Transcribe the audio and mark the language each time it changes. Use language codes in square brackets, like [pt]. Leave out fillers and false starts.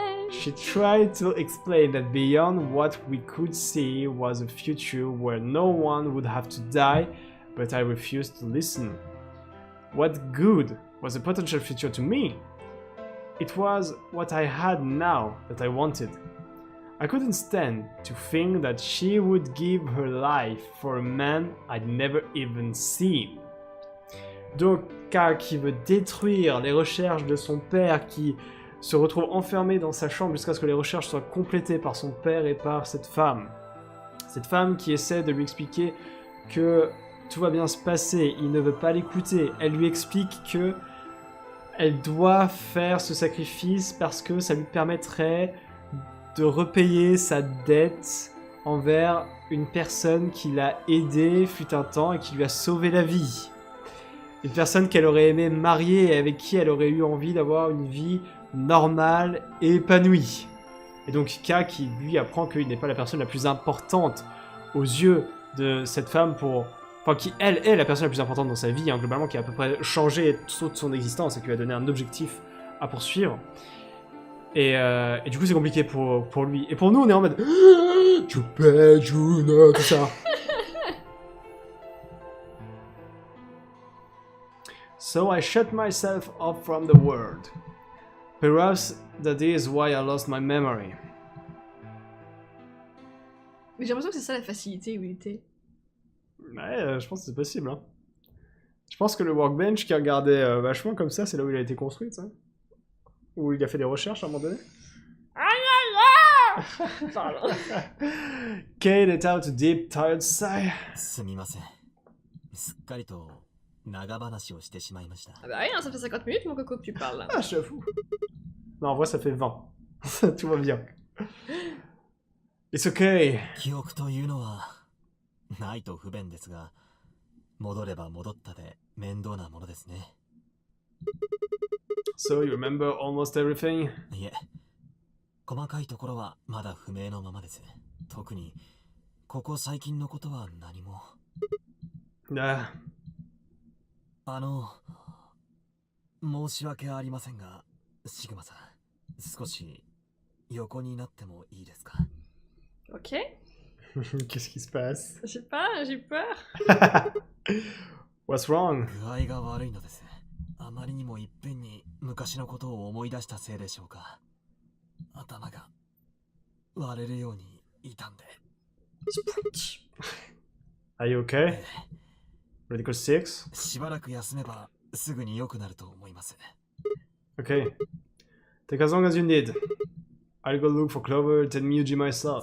[en] She tried to explain that beyond what we could see was a future where no one would have to die, but I refused to listen. What good was a potential future to me? It was what I had now that I wanted. I couldn't stand to think that she would give her life for a man I'd never even seen. [fr] Donc, K qui veut détruire les recherches de son père, qui se retrouve enfermé dans sa chambre jusqu'à ce que les recherches soient complétées par son père et par cette femme. Cette femme qui essaie de lui expliquer que tout va bien se passer, il ne veut pas l'écouter. Elle lui explique que elle doit faire ce sacrifice parce que ça lui permettrait de repayer sa dette envers une personne qui l'a aidé fut un temps et qui lui a sauvé la vie. Une personne qu'elle aurait aimé marier et avec qui elle aurait eu envie d'avoir une vie normale et épanouie. Et donc K qui lui apprend qu'il n'est pas la personne la plus importante aux yeux de cette femme enfin qui elle est la personne la plus importante dans sa vie, hein, globalement, qui a à peu près changé toute son existence et qui lui a donné un objectif à poursuivre. Et du coup c'est compliqué pour lui. Et pour nous on est en mode Choupa, Juno, tout ça. [en] So I shut myself off from the world. Perhaps that is why I lost my memory. [fr] Mais j'ai l'impression que c'est ça la facilité où il était. Ouais, je pense que c'est possible. Hein. Je pense que le workbench qui regardait vachement comme ça, c'est là où il a été construit, ça. Où il a fait des recherches à un moment donné. Pardon. [en] Kate let out a deep, tired sigh. [ja] すみません。すっかりと長話をしてしまいました。 [fr] Ah bah rien, ça fait 50 minutes mon coco que tu parles là. Ah, j'avoue. Non, en vrai, ça fait 20. Tout va bien. [en] It's okay. [ja] 記憶というのはないと不便ですが、戻れば戻ったで面倒なものですね。 [en] So you remember almost everything? [ja] いえ、細かいところはまだ不明のままです。特にここ最近のことは何も。 Ah. 申し訳ありませんが、シグマさん、少し横になってもいいですか？ [en] Ok. [fr] Qu'est-ce qui se passe? Je sais pas, j'ai peur. [en] What's wrong? [ja] 具合が悪いのです。あまりにもいっぺんに昔のことを思い出したせいでしょうか。頭が割れるように痛んで。 [en] Are you okay? Medical 6? [ja] しばらく休めばすぐに良くなると思います。 [en] Okay. Take as long as you need. I'll go look for Clover, tell Miyuji myself.